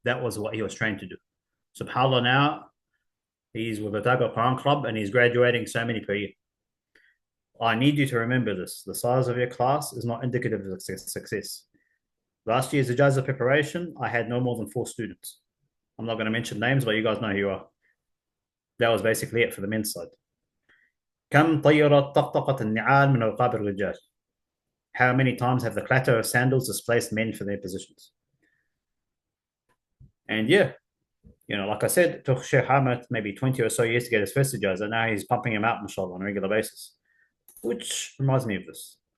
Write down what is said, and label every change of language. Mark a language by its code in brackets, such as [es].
[en] That was what he was trying to do. SubhanAllah, now he's with the Taga Quran Club and he's graduating so many per year. I need you to remember this. The size of your class is not indicative of success. Last year's Ijaza preparation, I had no more than 4 students. I'm not going to mention names, but you guys know who you are. That was basically it for the men's side. [ar] كم طيرت طقطقة النعال من رقاب الرجال? [en] How many times have the clatter of sandals displaced men for their positions? And yeah, like I said, it took Sheikh Ahmed maybe 20 or so years to get his first Ijaza. Now he's pumping him out, mashallah, on a regular basis. Which reminds me of this.